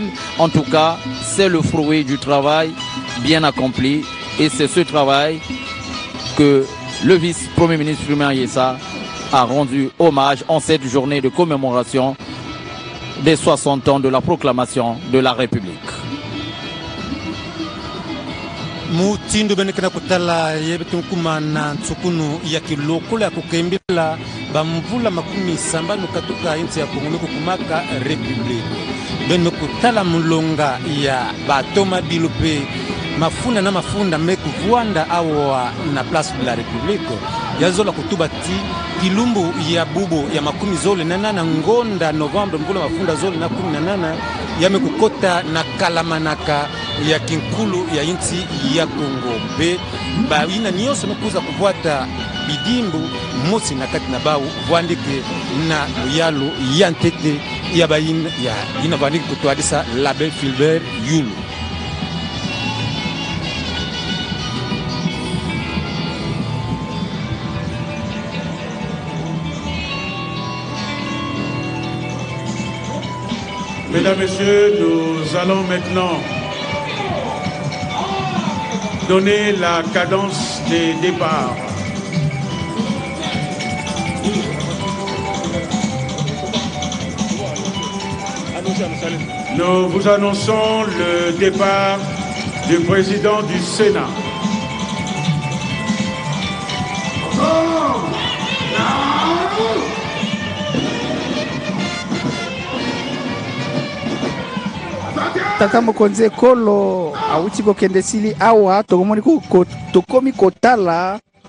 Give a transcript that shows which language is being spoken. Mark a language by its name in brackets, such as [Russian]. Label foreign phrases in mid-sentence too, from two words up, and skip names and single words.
[French] En tout cas, c'est le fruit du travail bien accompli et c'est ce travail que le vice-premier ministre Firmin Yessa a rendu hommage en cette journée de commémoration des 60 ans de la proclamation de la République. [Kituba (Democratic Republic of Congo)] Mutindo benekana kutala yebetunkuma na tsukunu ya kilokolo ya kukembela bamvula makumi sambano katuka inti ya Kongo kukumaka Republique beno kutala mulonga ya batoma bilupe mafunda na mafunda mekuvuanda awa na place de la République yazola kutubati kilumbu ya bubo ya makumi zole na nana ngonda Novembre mvula mafunda zole na 18 yamekukota na kalamanaka ya kinkulu ya inti ya Kongo be baina nyoso mekuza kuvuata bidimbu mosi na kati na bawu vuandike na yalo ya ntete ya baina ya ina vuandike kutwadisa label Filbert Yulu. [French] Mesdames, Messieurs, nous allons maintenant donner la cadence des départs. Nous vous annonçons le départ du président du Sénat. [Lingala] Tata mokonzi ekolo awuti kokende sili awa tokomoni tokomi kotala